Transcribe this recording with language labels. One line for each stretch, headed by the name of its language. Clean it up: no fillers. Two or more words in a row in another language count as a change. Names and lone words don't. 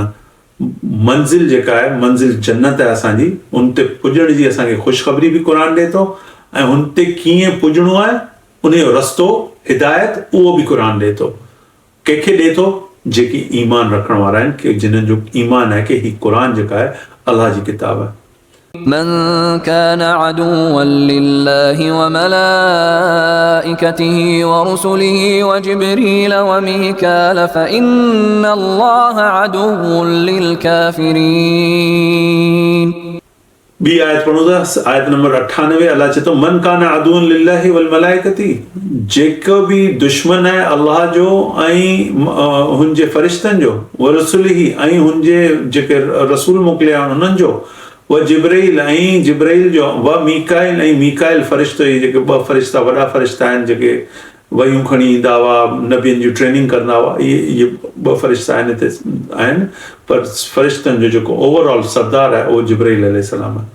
Sindhi: मंज़िल जेका आहे, मंज़िल जन्नत आहे असांजी, उन ते पुॼण जी असांखे ख़ुशख़बरी बि क़ुरान ॾिए थो ऐं हुन ते कीअं पुॼणो आहे उन जो रस्तो हिदायत उहो बि क़ुरान ॾिए थो। कंहिंखे ॾिए थो? जेकी ईमान रखण वारा आहिनि, कि जिन्हनि जो ईमान आहे कि हीअ क़ुरान जेका आहे अल्लाह जी किताब आहे।
Arabic: من كان عدوا لله وملائكته ورسله وجبريل وميكال فإن الله عدو للكافرين।
Sindhi: ॿी आयत पढ़ूं था, आयत नंबर 98। अल्लाह चए थो
Arabic: من كان عدوا لله والملائكة,
Sindhi: जेको बि दुश्मन आहे अल्लाह जो ऐं हुन जे फ़रिश्तनि जो,
Arabic: ورسوله
Sindhi: ऐं हुन जे जेके रसूल मोकिलिया आहिनि उन्हनि जो, व जिब्राइल ऐं जिब्राइल जो, व मीकाइल ऐं मीकाइल फ़रिश्तो, इहे जेके ॿ फ़रिश्ता वॾा फ़रिश्ता आहिनि जेके वयूं खणी ईंदा हुआ, नबियनि जी ट्रेनिंग कंदा हुआ, इहे ॿ फ़रिश्ता आहिनि हिते आहिनि, पर फ़रिश्तनि जो जेको ओवरऑल सरदार आहे उहो जिब्राइल अलैहिस्सलाम आहे।